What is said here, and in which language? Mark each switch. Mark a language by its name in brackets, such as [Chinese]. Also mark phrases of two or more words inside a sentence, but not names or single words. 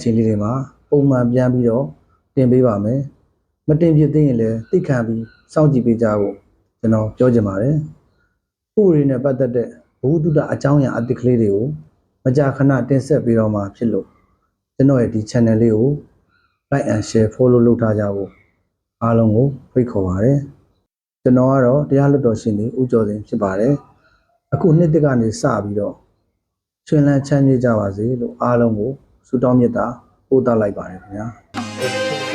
[Burmese] ချိန်လေးတွေမှာပုံမှန်ပြန်ပြီးတော့တင်ပေးပါမယ်မတင်ပြသေးရင်လည်းသိခံပြီးစောင့်ကြည့်ပေးကြ ဖို့ကျွန်တော်ပြောချင်ပါတယ်ဥပဒေနဲ့ပတ်သက်တဲ့ဘုသူတအကြောင်းအရာအသစ်ကလေးတွေကိုမကြာခဏတင်ဆက်ပေးတော့မှာဖြစ်လို့ကျွန်တော်ရဲ့ဒီ channel လေးကို [English] like and share follow [Burmese] လုပ်ထားကြဖို့အားလုံးကိုဖိတ်ခေါ်ပါတယ်ကျွန်တော်ကတော့တရားလွှတ်တော်ရှင်နေဦးကျော်စင်ဖြစ်ပါတယ်အခုနှစ်တစ်ကနေစပြီးတော့ရှင်လန်းချမ်းမြေ့ကြပါစေလို့အားလုံးကိုဆုတောင်းမေတ္တာပို့သလိုက်ပါတယ်ခင်ဗျာ